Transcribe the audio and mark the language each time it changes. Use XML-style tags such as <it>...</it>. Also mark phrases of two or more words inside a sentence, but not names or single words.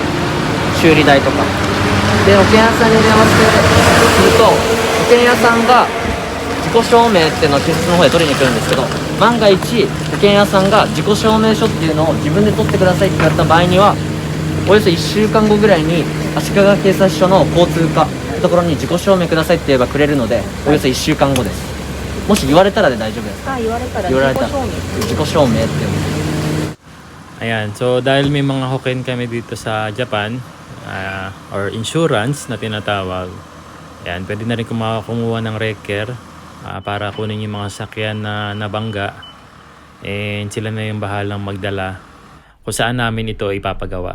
<ja>修理代とかで、保険屋さんに電話してすると、保険屋さんが自己証明っていうのを警察の方で取りに来るんですけど、万が一保険屋さんが自己証明書っていうのを自分で取ってくださいって言った場合には、およそ1週間後ぐらいに足利警察署の交通課のところに自己証明くださいって言えばくれるので、およそ1週間後です。もし言われたらで大丈夫ですか？言われたら言われたら自己証明っていうの。</ja> <tl>Ayan, so dahil may mga hoken kami dito sa Japan,</tl> <en>or insurance</en> <tl>na tinatawag, ayan, pwede na rin kumuha ng wrecker para kunin yung mga sakyan na nabangga, and sila na yung bahalang magdala kung saan namin ito ipapagawa.</tl>